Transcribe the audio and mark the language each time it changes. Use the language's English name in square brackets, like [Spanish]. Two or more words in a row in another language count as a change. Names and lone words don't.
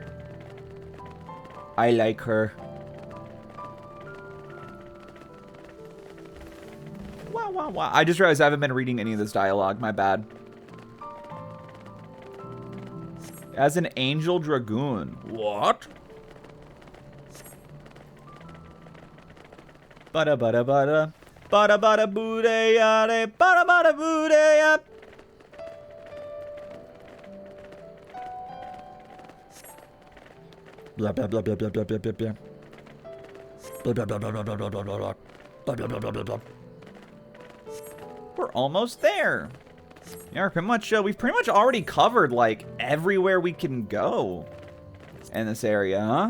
[English] I like her. Wow. I just realized I haven't been reading any of this dialogue. My bad. As an angel dragoon. What? Bada bada bada. Bada bada booday yada. Bada bada booday up. Blah blah blah blah blah blah blah blah blah. Blah blah blah blah blah blah blah blah blah. Blah blah blah blah blah blah. We're almost there. Yeah, we've pretty much already covered like everywhere we can go in this area, huh?